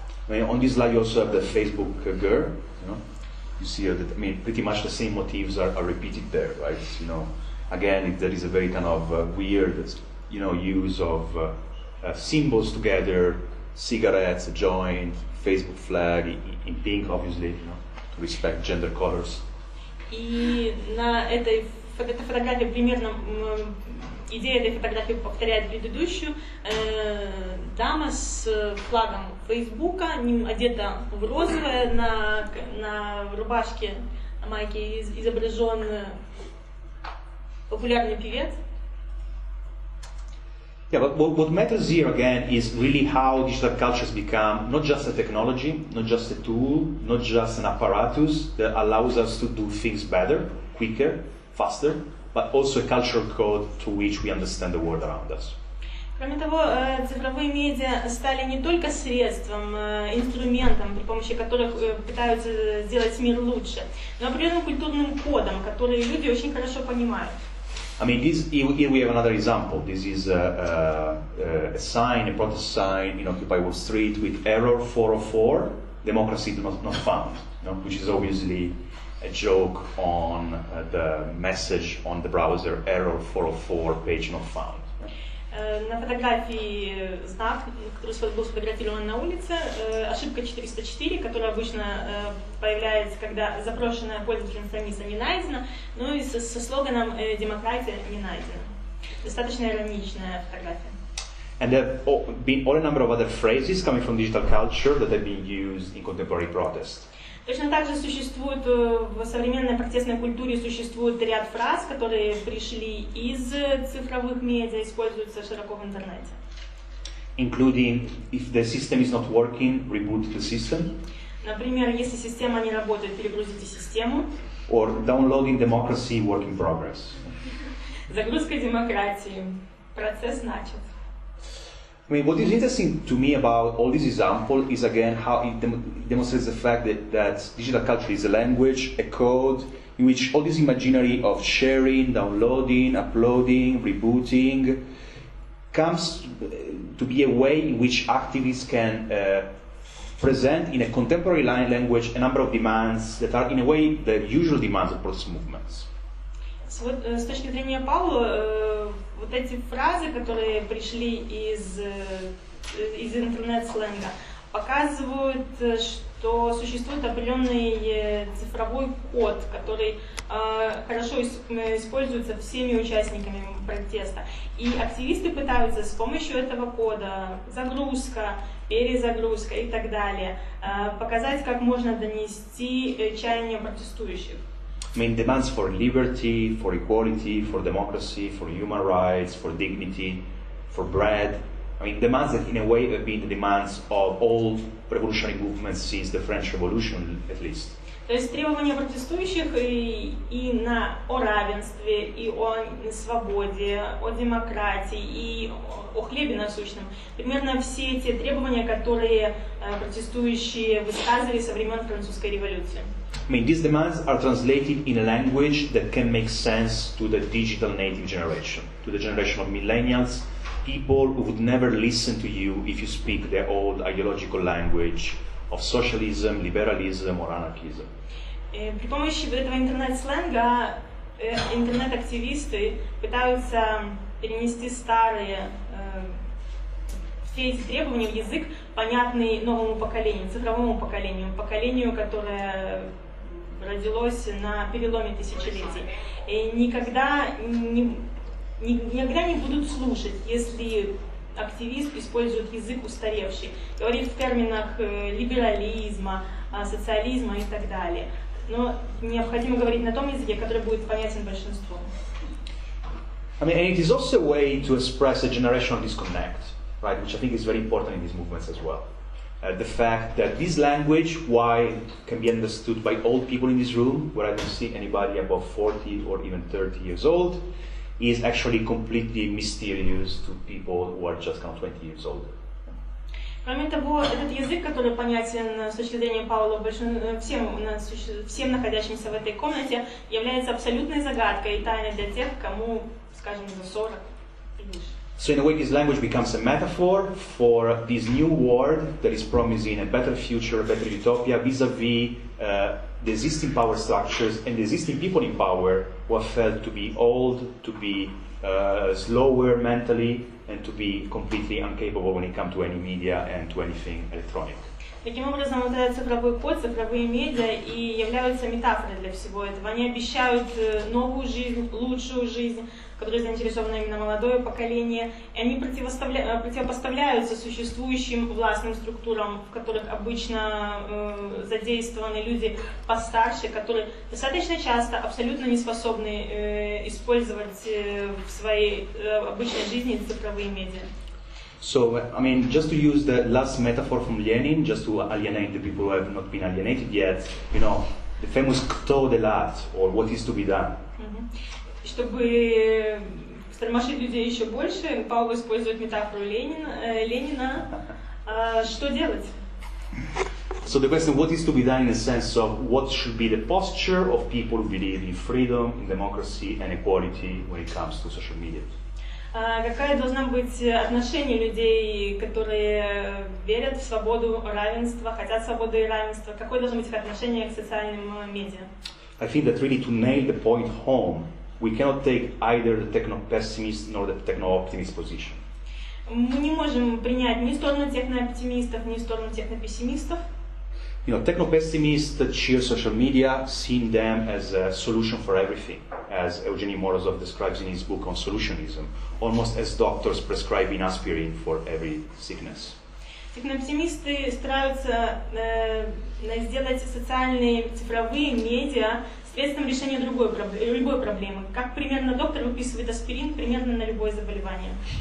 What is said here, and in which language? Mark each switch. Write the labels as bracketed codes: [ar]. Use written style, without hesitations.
[en] On this slide you also have the Facebook girl. You see that pretty much the same motifs are repeated there, right? Again, there is a very kind of weird, use of symbols together, cigarettes, a joint, Facebook flag in pink, obviously, to respect gender colors. [ru] И на этой фотографии примерно идея этой фотографии повторяет предыдущую. Дама с флагом Фейсбука, одета в розовое, на рубашке, на майке изображен популярный певец. [en] Yeah, but what matters here again is really how digital cultures become not just a technology, not just a tool, not just an apparatus that allows us to do things better, quicker, faster, but also a cultural code through which we understand the world around us. [ru] Кроме того, цифровые медиа стали не только средством, инструментом, при помощи которых пытаются сделать мир лучше, но определенным культурным кодом, который люди очень хорошо понимают. [en] Here we have another example. This is a sign, a protest sign in Occupy Wall Street with error 404, democracy not found, which is obviously a joke on the message on the browser, error 404, page not found. [ru] На фотографии знак, который был сфотографирован на улице, ошибка 404, которая обычно появляется, когда запрошенная пользователем страница не найдена, ну и со слоганом «Демократия не найдена». Достаточно ироничная фотография. [en] And there have been all a number of other phrases coming from digital culture that have been used in contemporary protest. [ru] Точно так же существует в современной протестной культуре существует ряд фраз, которые пришли из цифровых медиа, используются широко в интернете. [en] Including, if the system is not working, reboot the system. [ru] Например, если система не работает, перегрузите систему. [en] Or downloading democracy, work in progress. [ru] Загрузка демократии. Процесс начат. [en] What is interesting to me about all this example is again how it demonstrates the fact that digital culture is a language, a code, in which all this imaginary of sharing, downloading, uploading, rebooting comes to be a way in which activists can present in a contemporary language a number of demands that are in a way the usual demands of protest movements. [ru] С точки зрения Паоло, вот эти фразы, которые пришли из интернет-сленга, показывают, что существует определенный цифровой код, который хорошо используется всеми участниками протеста. И активисты пытаются с помощью этого кода, загрузка, перезагрузка и так далее, показать, как можно донести чаяния протестующих. [en] Demands for liberty, for equality, for democracy, for human rights, for dignity, for bread. Demands that in a way have been the demands of all revolutionary movements since the French Revolution, at least. [ru] То есть требования протестующих о равенстве, и о свободе, о демократии, и о хлебе насущном. Примерно все те требования, которые протестующие высказывали со времен Французской революции. [en] These demands are translated in a language that can make sense to the digital native generation, to the generation of millennials, people who would never listen to you if you speak their old ideological language of socialism, liberalism or anarchism. [ru] При помощи этого интернет-сленга интернет-активисты пытаются перенести старые все эти требования в язык, понятный новому поколению, цифровому поколению, которое родилось на переломе тысячелетий. И никогда не будут слушать, если активист использует язык устаревший, говорит в терминах либерализма, социализма и так далее. Но необходимо говорить на том языке, который будет понятен большинству. [en] I mean, and it is also a way to express a generational disconnect, right? Which I think is very important in these movements as well. The fact that this language, while can be understood by old people in this room, where I don't see anybody above 40 or even 30 years old, is actually completely mysterious to people who are just kind of 20 years older. [ru] Кроме того, этот язык, который понятен с точки зрения Паоло всем находящимся в этой комнате, является абсолютной загадкой и тайной для тех, кому, скажем, за 40 и выше. [en] So in a way, this language becomes a metaphor for this new world that is promising a better future, a better utopia vis-à-vis the existing power structures and the existing people in power who are felt to be old, to be slower mentally, and to be completely incapable when it comes to any media and to anything electronic. [ru] Таким образом, вот этот цифровой код, цифровые медиа и являются метафорой для всего этого. Они обещают новую жизнь, лучшую жизнь, в которой заинтересовано именно молодое поколение. И они противопоставляются существующим властным структурам, в которых обычно задействованы люди постарше, которые достаточно часто абсолютно не способны использовать в своей обычной жизни цифровые медиа. [en] So, I mean, just to use the last metaphor from Lenin, just to alienate the people who have not been alienated yet, you know, the famous [ru] «кто делать», [en] or «what is to be done». [ru] Чтобы стормошить людей еще больше, Паоло использует метафору Ленина. Что делать? [en] So the question, what is to be done in the sense of what should be the posture of people who believe in freedom, in democracy and equality when it comes to social media? [ru] Какое должно быть отношение людей, которые верят в свободу, равенство, хотят свободы и равенства? Какое должно быть их отношение к социальным медиа? [en] I think that really to nail the point home, we cannot take either the techno-pessimist nor the techno-optimist position. [ru] Мы не можем принять ни сторону техно-оптимистов, ни сторону техно-пессимистов. [en] You know, techno-pessimists cheer social media, seeing them as a solution for everything, as Evgeny Morozov describes in his book on solutionism, almost as doctors prescribing aspirin for every sickness. [ru] Техно-оптимисты стараются сделать социальные цифровые медиа средством решения любой проблемы. Как примерно доктор выписывает аспирин примерно на любое заболевание.